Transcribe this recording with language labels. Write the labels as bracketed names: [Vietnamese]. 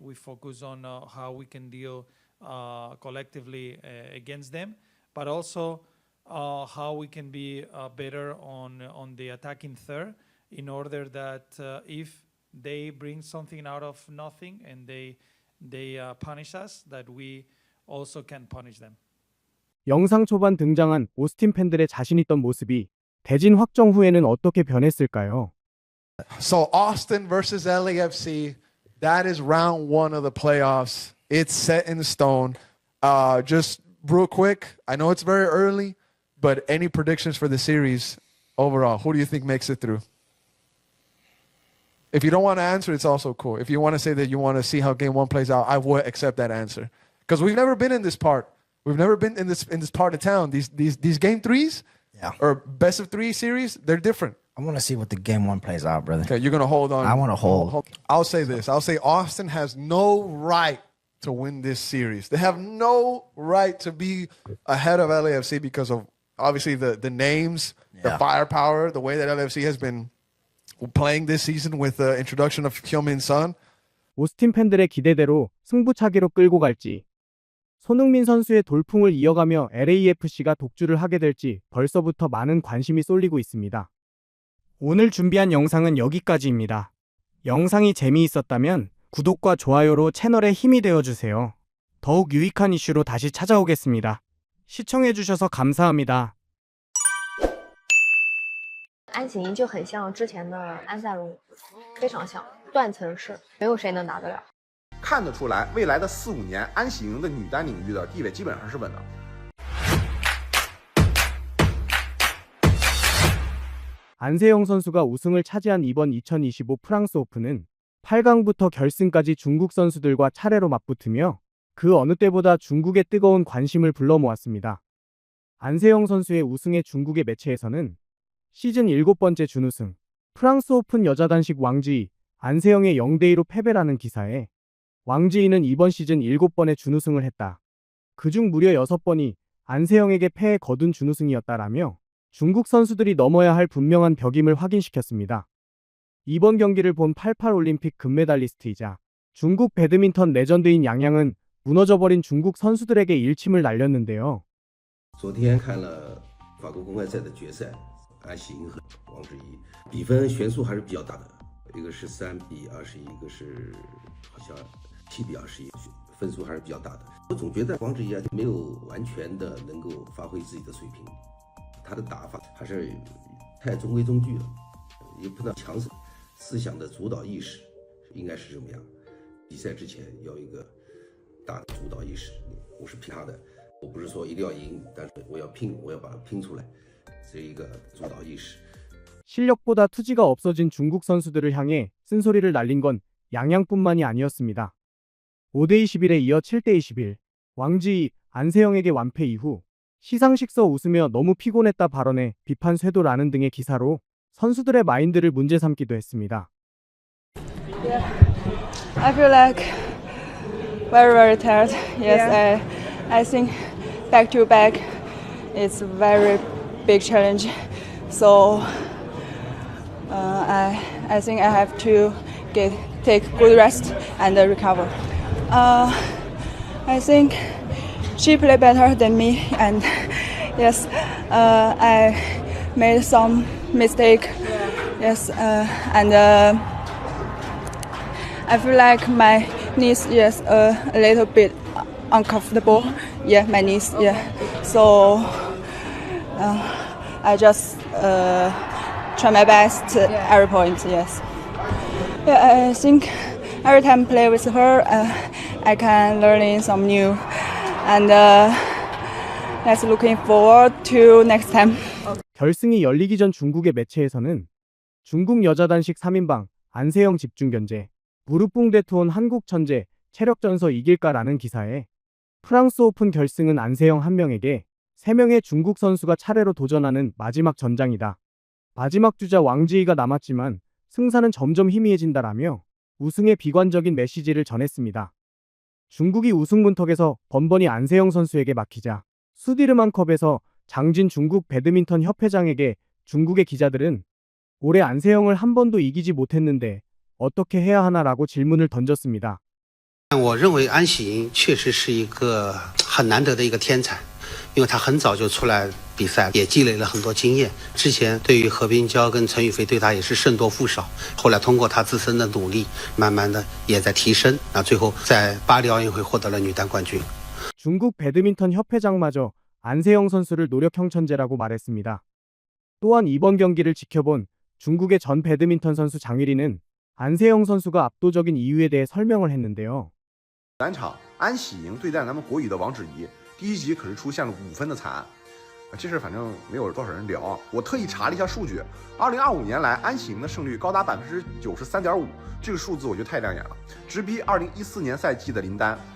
[English] We focus on how we can deal collectively against them, but also how we can be better on the attacking third, in order that if they bring something out of nothing and they punish us, that we also can punish them. [Korean] 영상 초반 등장한 오스틴 팬들의 자신 있던 모습이 대진 확정 후에는 어떻게 변했을까요? [English] So Austin versus LAFC, that is round 1 of the playoffs. It's set in stone. Just real quick, I know it's very early, but any predictions for the series? overall? Who do you think makes it through? If you don't want to answer, it's also cool. If you want to say that you want to see how game 1 plays out, I would accept that answer. Because we've never been in this part. We've never been in this part of town. These game 3s or best of 3 series, they're different. I want to see what the game 1 plays out, brother. Okay, you're going to hold on. I want to hold. I'll say this. I'll say Austin has no right to win this series. They have no right to be ahead of LAFC because of obviously the names, the firepower, the way that LAFC has been playing this season with the introduction of Heung-min Son. [Korean] 오스틴 팬들의 기대대로 승부차기로 끌고 갈지, 손흥민 선수의 돌풍을 이어가며 LAFC가 독주를 하게 될지 벌써부터 많은 관심이 쏠리고 있습니다. 오늘 준비한 영상은 여기까지입니다. 영상이 재미있었다면 구독과 좋아요로 채널에 힘이 되어주세요. 더욱 유익한 이슈로 다시 찾아오겠습니다. 시청해주셔서 감사합니다. [Chinese] 安喜莹就很像之前的安塞龙，非常像，断层式，没有谁能打得了。看得出来，未来的4、5年，安喜莹的女单领域的地位基本上是稳的。 [Korean] 안세영 선수가 우승을 차지한 이번 2025 프랑스 오픈은 8강부터 결승까지 중국 선수들과 차례로 맞붙으며 그 어느 때보다 중국의 뜨거운 관심을 불러 모았습니다. 안세영 선수의 우승에 중국의 매체에서는 시즌 7번째 준우승, 프랑스 오픈 여자 단식 왕지이, 안세영의 0대2로 패배라는 기사에 왕지이는 이번 시즌 7번의 준우승을 했다. 그중 무려 6번이 안세영에게 패해 거둔 준우승이었다라며 중국 선수들이 넘어야 할 분명한 벽임을 확인시켰습니다. 이번 경기를 본 88 올림픽 금메달리스트이자 중국 배드민턴 레전드인 양양은 무너져버린 중국 선수들에게 일침을 날렸는데요. [Chinese] 昨天看了法国公开赛的决赛，安喜莹和王祉怡，比分悬殊还是比较大的，一个是3比21，一个是好像7比21，分数还是比较大的。我总觉得王祉怡啊没有完全的能够发挥自己的水平，他的打法还是太中规中矩了，也不能强势思想的主导意识应该是这么样。比赛之前要一个大的主导意识，我是拼他的。我不是说一定要赢，但是我要拼，我要把它拼出来，这一个主导意识。 [Korean] 실력보다 투지가 없어진 중국 선수들을 향해 쓴소리를 날린 건 양양뿐만이 아니었습니다. 5대21에 이어 7대21, 왕지이, 안세영에게 완패 이후 시상식서 웃으며 너무 피곤했다 발언에 비판 쇄도라는 등의 기사로 선수들의 마인드를 문제 삼기도 했습니다. [English] Yeah, I feel like very tired. Yes, I think back to back it's a very big challenge. So I think I have to take good rest and recover. I think she played better than me, and yes, I made some mistake. Yes, and I feel like my knees is a little bit uncomfortable. Yeah, my knees. Yeah, so I just try my best every point. Yes. Yeah, I think every time I play with her, I can learn some new, and let's looking forward to next time. [Korean] 결승이 열리기 전 중국의 매체에서는 중국 여자 단식 3인방 안세영 집중 견제, 무릎붕대 투혼 한국 천재, 체력 전서 이길까라는 기사에 프랑스 오픈 결승은 안세영 1명에게 3명의 중국 선수가 차례로 도전하는 마지막 전장이다. 마지막 주자 왕지이가 남았지만 승산은 점점 희미해진다라며 우승의 비관적인 메시지를 전했습니다. 중국이 우승 문턱에서 번번이 안세영 선수에게 막히자 수디르만컵에서 장진 중국 배드민턴 협회장에게 중국의 기자들은 올해 안세영을 한 번도 이기지 못했는데 어떻게 해야 하나라고 질문을 던졌습니다. [Chinese] 我认为安喜莹确实是一个很难得的一个天才，因为她很早就出来比赛，也积累了很多经验。之前对于何冰娇跟陈雨菲对她也是胜多负少，后来通过她自身的努力，慢慢的也在提升，最后在巴黎奥运会获得了女单冠军。 [Korean] 중국 배드민턴 협회장마저 안세영 선수를 노력형 천재라고 말했습니다. 또한 이번 경기를 지켜본 중국의 전 배드민턴 선수 장유리는 안세영 선수가 압도적인 이유에 대해 설명을 했는데요. [Chinese] 3场安喜莹对战咱们国羽的王祉怡，第一局可是出现了5分的惨案。这事反正没有多少人聊啊。我特意查了一下数据，2025年来安喜莹的胜率高达93.5%，这个数字我觉得太亮眼了，直逼2014年赛季的林丹。